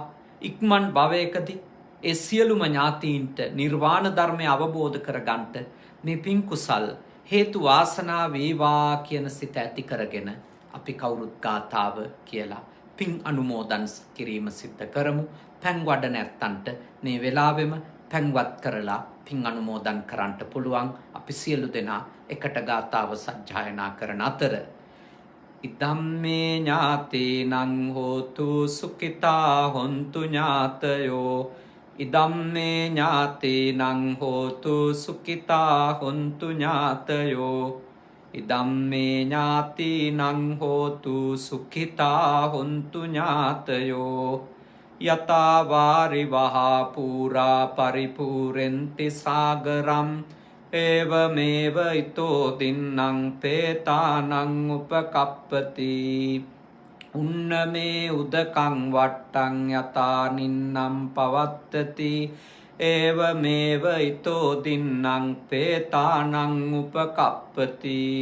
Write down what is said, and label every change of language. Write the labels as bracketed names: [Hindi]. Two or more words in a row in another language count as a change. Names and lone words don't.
[Sinhala] ඉක්මන් භවයකදී ඒ සියලුම ඥාතීන්ට නිර්වාණ ධර්මය අවබෝධ කරගන්නට මේ පින් කුසල් හේතු වාසනා වේවා කියන සිත ඇති කරගෙන අපි කවුරුත් ගාථාව කියලා පින් අනුමෝදන් කිරීම සිද්ධ කරමු. පැන් වඩ නැත්තන්ට මේ වෙලාවෙම පැන්වත් කරලා පින් අනුමෝදන් කරන්නට පුළුවන්. අපි සියලු දෙනා එකට ගාථාව සජ්ජායනා කරන අතර [Pali] ඉදම්මේ ඥාතීනං හෝතු සුඛිතා හොන්තු ඥාතයෝ, ඉදම්මේ ඥාතීනං හෝතු සුඛිතා හොන්තු ඥාතයෝ, ඉදම්මේ ඥාතීනං හෝතු සුඛිතා හොන්තු ඥාතයෝ. යතා වාරි වහා පුරා පරිපූරෙන්ති සාගරම්, ඒවමේව ඉතෝ දින්නං පේතානං උපකප්පති. උන්නමේ උදකං වට්ටං යතා නින්නම් පවත්තති, ඒවමේව ඉතෝ දින්නං පේතානං උපකප්පති.